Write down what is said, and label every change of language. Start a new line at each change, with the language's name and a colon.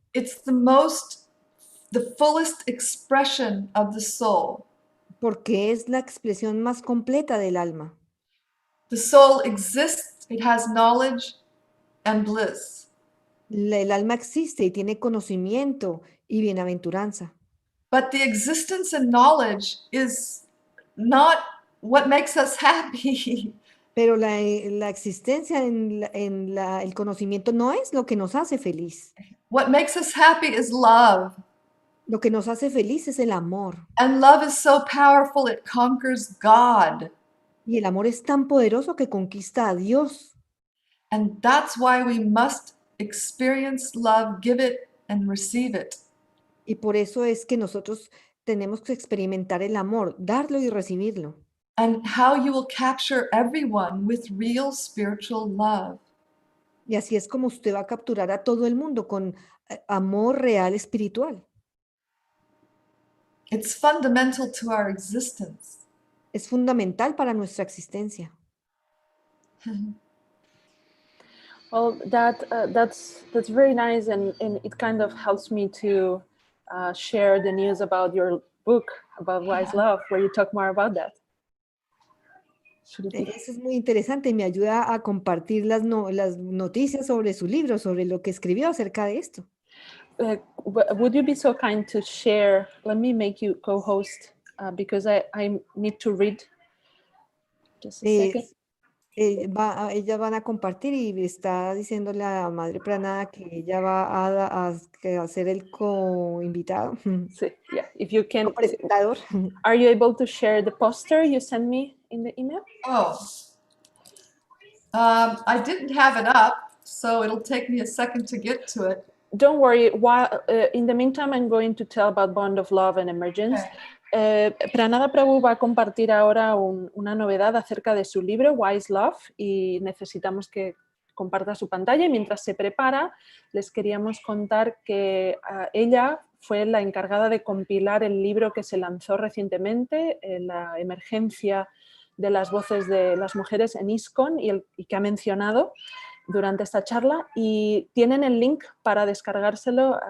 English: It's the fullest expression of the soul.
Spanish: porque es la expresión más completa del alma.
English: The soul exists, it has knowledge and bliss.
Spanish: El alma existe y tiene conocimiento y bienaventuranza,
English: But the existence and knowledge is not what makes us happy.
Spanish: pero la existencia el conocimiento no es lo que nos hace feliz.
English: What makes us happy is love.
Spanish: Lo que nos hace feliz es el amor.
English: And love is so powerful, it conquers God.
Spanish: Y el amor es tan poderoso que conquista a Dios.
English: And that's why we must experience love, give it, and receive it.
Spanish: Y por eso es que nosotros tenemos que experimentar el amor, darlo y recibirlo.
English: And how you will capture everyone with real spiritual love.
Spanish: Y así es como usted va a capturar a todo el mundo con amor real espiritual.
English: It's fundamental to our existence.
Spanish: Es fundamental para nuestra existencia.
English: Well, that's very nice, and it kind of helps me to share the news about your book about wise love, where you talk more about that.
Spanish: Eso es muy interesante y me ayuda a compartir las noticias sobre su libro, sobre lo que escribió acerca de esto.
English: Would you be so kind to share? Let me make you co-host because I need to read. Just a second.
Spanish: Ellas van a compartir y está diciéndole a la madre Pranada que ella va a hacer el co-invitado.
English: Sí, yeah. If you can,
Spanish: Co-presentador.
English: are you able to share the poster you sent me in the email? Oh, I didn't have it up, so it'll take me a second to get to it. Don't worry. While in the meantime, I'm going to tell about Bond of Love and Emergence.
Spanish: Pranada Prabhu va a compartir ahora una novedad acerca de su libro Wise Love y necesitamos que comparta su pantalla. Y mientras se prepara, les queríamos contar que ella fue la encargada de compilar el libro que se lanzó recientemente, la emergencia de las voces de las mujeres en ISKCON y que ha mencionado durante esta charla, y tienen el link para descargárselo.